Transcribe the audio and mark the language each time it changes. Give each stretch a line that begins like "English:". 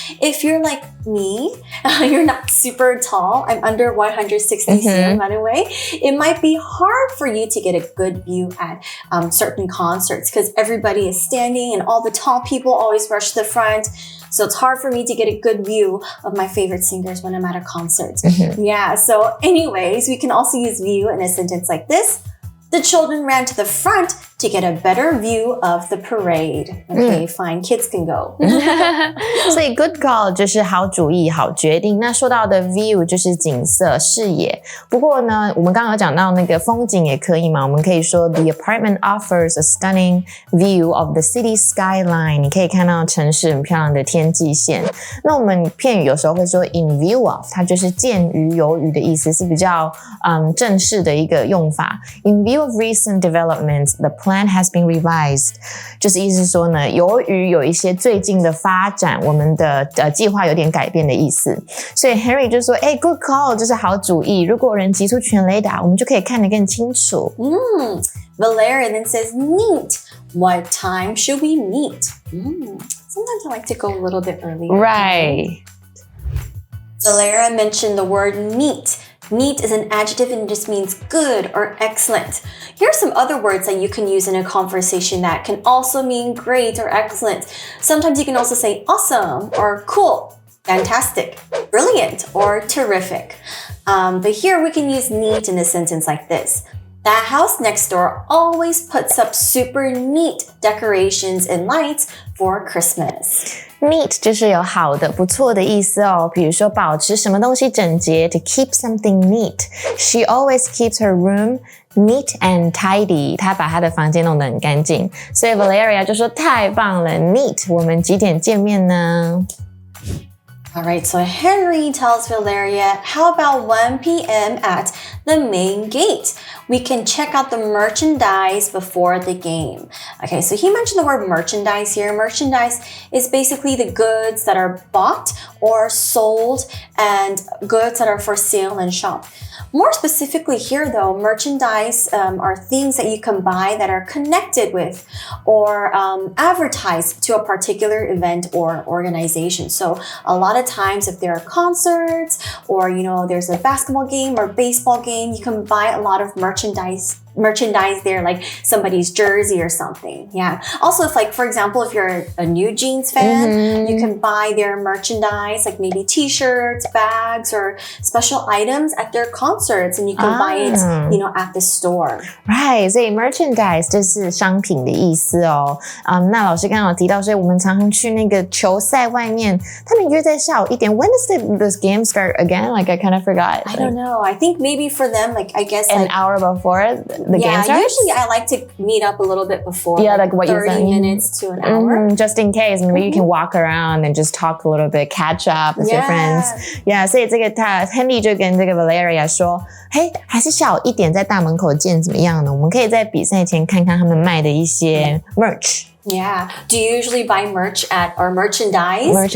English: If you're like me, you're not super tall, I'm under 160 cm by the way, it might be hard for you to get a good view at certain concerts because everybody is standing and all the tall people always rush to the front. So it's hard for me to get a good view of my favorite singers when I'm at a concert. Yeah, so anyways, we can also use view in a sentence like this. The children ran to the front to get a better view of the parade. Okay, fine, kids can go.
Chinese: 所以 good call 就是好主意、好决定。那说到的 view 就是景色、视野。不过呢，我们刚刚有讲到那个风景也可以嘛，我们可以说
English: The apartment offers a stunning view of the city skyline.
Chinese: 你可以看到城市很漂亮的天际线。那我们片语有时候会说 in view of， 它就是鉴于、由于的意思，是比较正式的一个用法。
English: In view of recent developments, the plan has been revised.
Chinese: 就是意思说呢，由于有一些最近的发展，我们的计划有点改变的意思。所以 Henry 就说good call 就是好主意，如果有人击出全雷达，我们就可以看得更清楚。
English: Valeria then says, neat. What time should we meet? Sometimes I like to go a little bit earlier. Right. Valeria mentioned the word neat. Neat is an adjective and it just means good or excellent. Here are some other words that you can use in a conversation that can also mean great or excellent. Sometimes you can also say awesome or cool, fantastic, brilliant, or terrific. But here we can use neat in a sentence like this. That house next door always puts up super neat decorations and lights for Christmas.
Chinese: Neat 就是有好的、不错的意思哦。比如说保持什么东西整洁
English: to keep something neat. She always keeps her room neat and tidy.
Chinese: 她把她的房间弄得很干净。所以 Valeria 就说太棒了 ，Neat， 我们几点见面呢
English: Alright, so Henry tells Valeria, how about 1 p.m. at the main gate? We can check out the merchandise before the game. Okay, so he mentioned the word merchandise here. Merchandise is basically the goods that are bought or sold and goods that are for sale in shop. More specifically here though, merchandise are things that you can buy that are connected with or advertised to a particular event or organization. So a lot of times if there are concerts or there's a basketball game or baseball game, you can buy a lot of merchandise there, like somebody's jersey or something. Yeah. Also, if for example, if you're a New Jeans fan, you can buy their merchandise, like maybe t-shirts, bags, or special items at their concerts, and you can buy it, at the store. Right.
Chinese: 所以 merchandise 就是商品的意思哦。那老师刚刚有提到，所以我们常常去那个球赛外面，他们约在下午1点。
English: When does this game start again? Like I kind of forgot. I don't know. I think maybe for them, I guess an hour before. The game starts? Usually I like to meet up a little bit before. Yeah, like what 30 minutes to an hour. Just in case. Maybe you can walk around and just talk a little bit, catch up with your friends.
Chinese: Yeah, 所以这个Henry 就跟这个 Valeria 说，嘿，还是下午1点在大门口见怎么样呢？我们可以在比赛前看看他们卖的一些 merch.
English: Yeah. Do you usually buy merchandise?